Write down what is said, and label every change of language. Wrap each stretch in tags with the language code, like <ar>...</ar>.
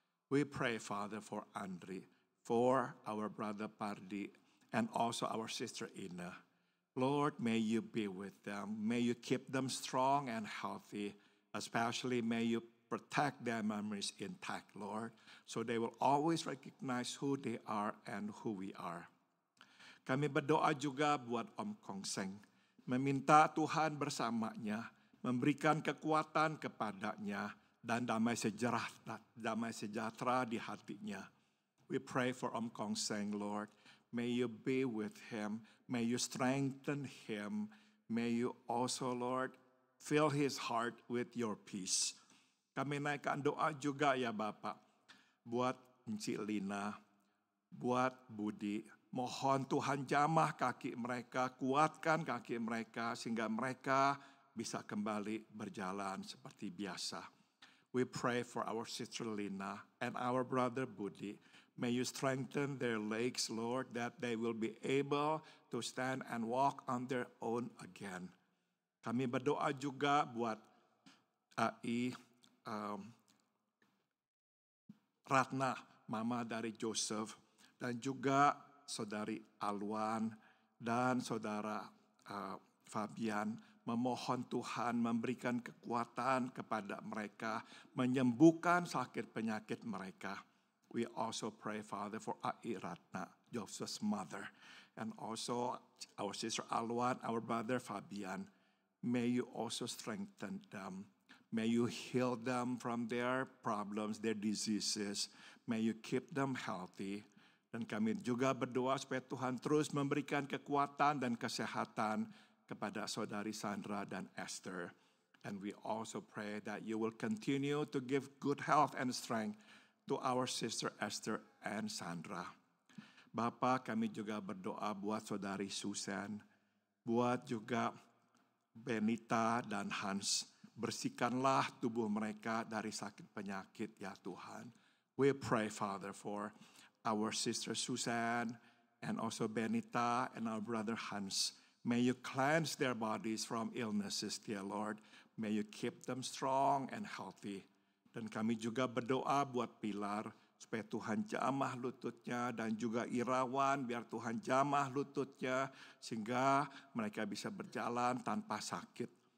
<en>We pray, Father, for Andri, for our brother Pardi, and also our sister Ina. Lord, may you be with them. May you keep them strong and healthy. Especially may you protect their memories intact, Lord, so they will always recognize who they are and who we are.</en> <id>Kami berdoa juga buat Om Kong Seng. Meminta Tuhan bersamanya, memberikan kekuatan kepadanya, dan damai sejahtera di hatinya.</id> <en>We pray for Om Kong Seng, Lord. May you be with him. May you strengthen him. May you also, Lord, fill his heart with your peace.</en> <id>Kami naikkan doa juga ya Bapak, buat Encik Lina, buat Budi. Mohon Tuhan jamah kaki mereka, kuatkan kaki mereka sehingga mereka bisa kembali berjalan seperti biasa.</id> <en>We pray for our sister Lina and our brother Budi. May you strengthen their legs, Lord, that they will be able to stand and walk on their own again.</en> <id>Kami berdoa juga buat AI Ratna, mama dari Joseph, dan juga saudari Alwan dan saudara Fabian. Memohon Tuhan memberikan kekuatan kepada mereka, menyembuhkan sakit penyakit mereka.</id> <en>We also pray, Father, for Ai Ratna, Joseph's mother, and also our sister Alwan, our brother Fabian. May you also strengthen them. May you heal them from their problems, their diseases. May you keep them healthy.</en> <id>Dan kami juga berdoa supaya Tuhan terus memberikan kekuatan dan kesehatan kepada saudari Sandra dan Esther.</id> <en>And we also pray that you will continue to give good health and strength to our sister Esther and Sandra.</en> <id>Bapa, kami juga berdoa buat saudari Susan, buat juga Benita dan Hans. Bersihkanlah tubuh mereka dari sakit penyakit ya Tuhan.</id> <en>We pray, Father, for our sister Susan and also Benita and our brother Hans. May you cleanse their bodies from illnesses, dear Lord. May you keep them strong and healthy.</en> <id>Dan kami juga berdoa buat Pilar, supaya Tuhan jamah lututnya, dan juga Irawan, biar Tuhan jamah lututnya, sehingga mereka bisa berjalan tanpa sakit.</id>